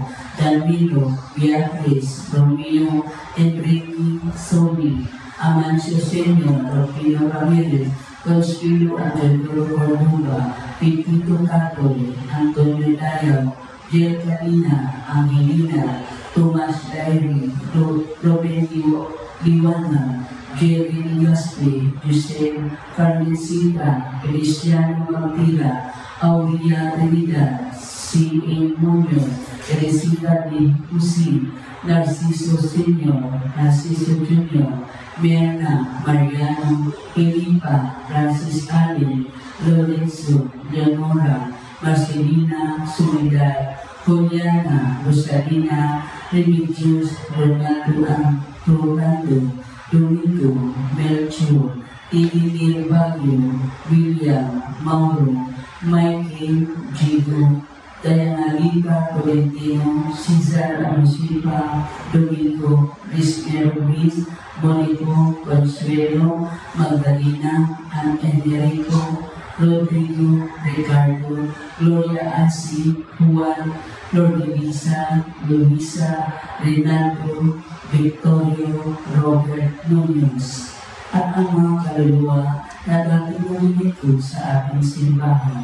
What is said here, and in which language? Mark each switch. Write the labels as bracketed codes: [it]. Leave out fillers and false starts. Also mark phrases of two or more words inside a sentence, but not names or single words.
[tl] Dalmiro, Beatriz, Romeo, Enrique, Sony, Amancio Senior, Rufino Ramirez, Consuelo Angelino Cordova, Pipito Catole, Antonio Dayo, Jill Carina, Angelina, Thomas Diary, Roberto Liwana, Jerry Gaspi, Jose Carmencita, Cristiano Martira, Aurea Trinidad, C.A. Muñoz, Teresita de Usi, Narciso Senior, Narciso Jr., Berna, Mariano, Felipa, Francis Allen, Lorenzo, Leonora, Marcelina, Soledad, Juliana, Rosalina, Remigius, Rolando, Domingo, Melchor, Edinir Baguio, William, Mauro, Michael, Gigo, Diana Lipa, Tolentino, Cesar Anusipa, Domingo, Rizquel Ruiz, Monico, Consuelo, Magdalena, and Enrico, Rodrigo, Ricardo, Gloria Asi, Juan, Lord Luisa, Rinaldo, Victorio, Robert, Munoz, at ang mga kaluluwa na dating lumilipod sa ating simbahan.